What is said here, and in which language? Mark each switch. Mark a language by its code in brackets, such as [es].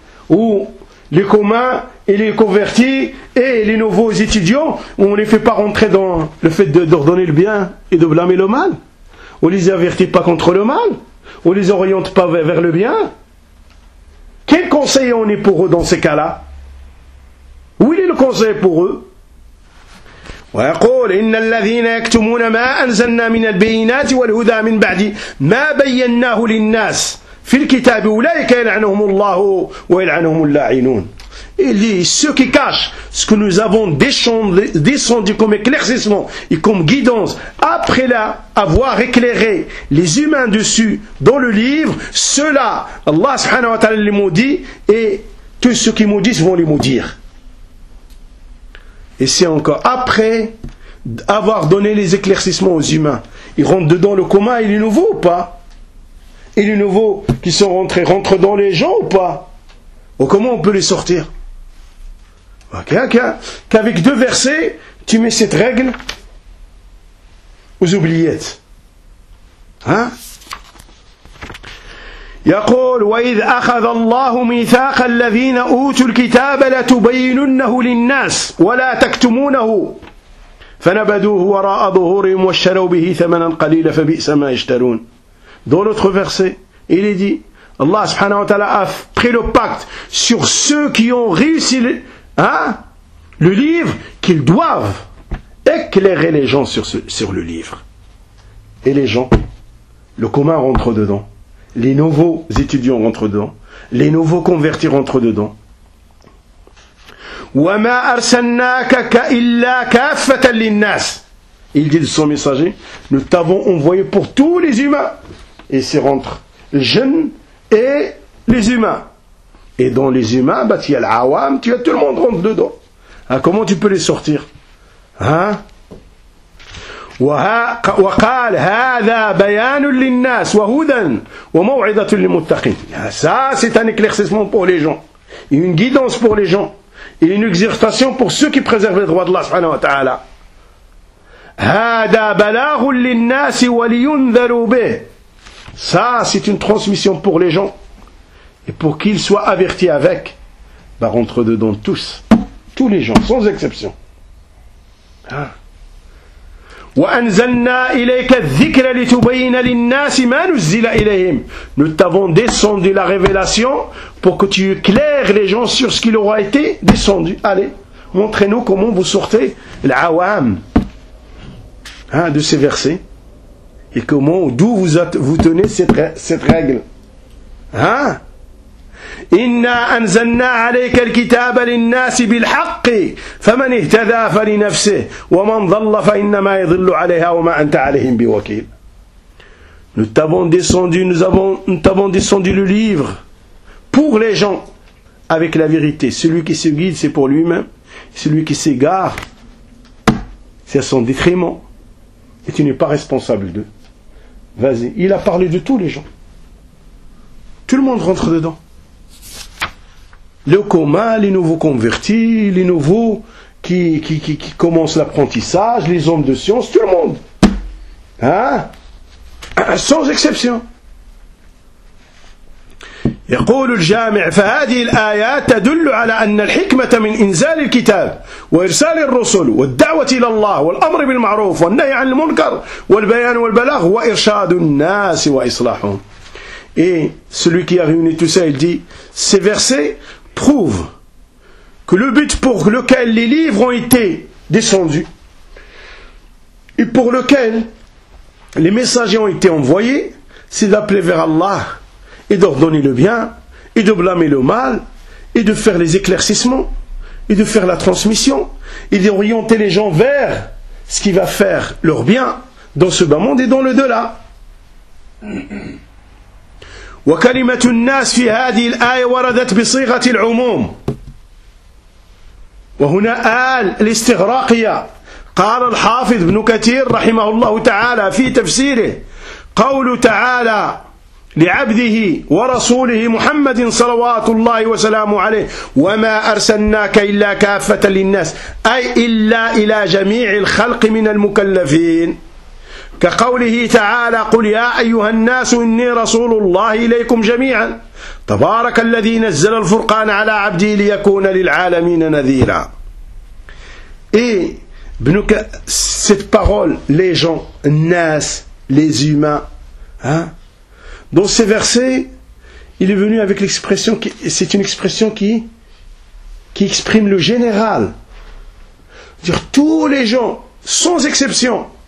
[fr] Ou les communs, et les convertis, et les nouveaux étudiants, où on ne les fait pas rentrer dans le fait d'ordonner le bien et de blâmer le mal. On ne les avertit pas contre le mal. On ne les oriente pas vers le bien. Quel conseil on est pour eux dans ces cas-là? Où est le conseil pour eux? [ar] ويقول إن الذين يكتمون ما أنزلنا من البينات والهدى من بعد ما بيناه للناس في الكتاب أولئك يلعنهم الله ويلعنهم اللاعنون. [fr] Il dit, ceux qui cachent ce que nous avons descendu comme éclaircissement et comme guidance, après là, avoir éclairé les humains dessus dans le livre, ceux-là, Allah subhanahu wa ta'ala les maudit, et tous ceux qui maudissent vont les maudire. Et c'est encore après avoir donné les éclaircissements aux humains. Ils rentrent dedans le commun, il est nouveau ou pas? Et les nouveaux qui sont rentrés rentrent dans les gens ou pas? Ou comment on peut les sortir? qu'avec deux versets, tu mets cette règle aux oubliettes. Hein? [ar] يقول وإذ أخذ الله ميثاق الذين أوتوا الكتاب لتبيننه للناس ولا تكتمونه فنبذوه وراء ظهورهم واشتروا به ثمنا قليلا فبئس ما يشترون. [fr] Dans l'autre verset, il est dit, Allah subhanahu wa ta'ala a pris le pacte sur ceux qui ont réussi le livre, qu'ils doivent éclairer les gens sur le livre. Et les gens, le commun rentre dedans. Les nouveaux étudiants rentrent dedans. Les nouveaux convertis rentrent dedans. [ar] وَمَا أَرْسَلْنَاكَ كَإِلَّا كَافَّةً لِلنَّاسِ. [fr] Il dit de son messager, nous t'avons envoyé pour tous les humains. Et c'est entre les jeunes et les humains. Et dans les humains, tu as l'awam, tu as tout le monde rentre dedans. Ah, comment tu peux les sortir? Hein? [ar] وقال هذا بيان للناس وهدى وموعظة للمتقين. [fr] Ça c'est un éclaircissement pour les gens, et une guidance pour les gens, et une exhortation pour ceux qui préservent les droits de Allah subhanahu wa ta'ala. [ar] هذا بلاغ للناس ولينذروا به. [fr] Ça c'est une transmission pour les gens et pour qu'ils soient avertis avec. Rentre dedans tous les gens sans exception. Hein? [ar] وأنزلنا إليك الذكر لتبين للناس ما نزل إليهم. [fr] Nous t'avons descendu la révélation pour que tu éclaires les gens sur ce qui leur a été descendu. Allez, montrez-nous comment vous sortez l'awam de ces versets et comment, d'où vous tenez cette règle. Hein? [ar] إنا أنزلنا عليك الكتاب للناس بالحق فمن اهتدى فلنفسه ومن ضل فإنما يضل عليها وما أنت عليهم بوكيل. [fr] Nous t'avons descendu le livre pour les gens avec la vérité. Celui qui se guide, c'est pour lui-même. Celui qui s'égare, c'est à son détriment. Et tu n'es pas responsable d'eux. Vas-y. Il a parlé de tous les gens. Tout le monde rentre dedans. Le commun, les nouveaux convertis, les nouveaux qui commencent l'apprentissage, les hommes de science, tout le monde. Hein? Sans exception. [ar] يقول الجامع فهذه الآيات تدل على أن الحكمة من إنزال الكتاب وإرسال الرسل والدعوة إلى الله والأمر بالمعروف والنهي عن المنكر والبيان والبلاغ وإرشاد الناس وإصلاحهم. [fr] Et celui qui a réuni tout ça, il dit, ces versets prouve que le but pour lequel les livres ont été descendus et pour lequel les messagers ont été envoyés, c'est d'appeler vers Allah et d'ordonner le bien et de blâmer le mal et de faire les éclaircissements et de faire la transmission et d'orienter les gens vers ce qui va faire leur bien dans ce bas monde et dans le delà. [ar] وكلمة الناس في هذه الآية وردت بصيغة العموم وهنا آل الاستغراقية. قال الحافظ ابن كثير رحمه الله تعالى في تفسيره قول تعالى لعبده ورسوله محمد صلوات الله وسلامه عليه وما أرسلناك إلا كافة للناس أي إلا إلى جميع الخلق من المكلفين كقوله تعالى قل يا أيها الناس إني رسول الله إليكم جميعا تبارك الذي نزل الفرقان على عبده ليكون للعالمين نذيرا. [fr] Et cette parole, les gens, الناس, les humains, hein, dans ces versets, il est venu avec l'expression, c'est une expression qui exprime le général, dire tous les gens, sans exception.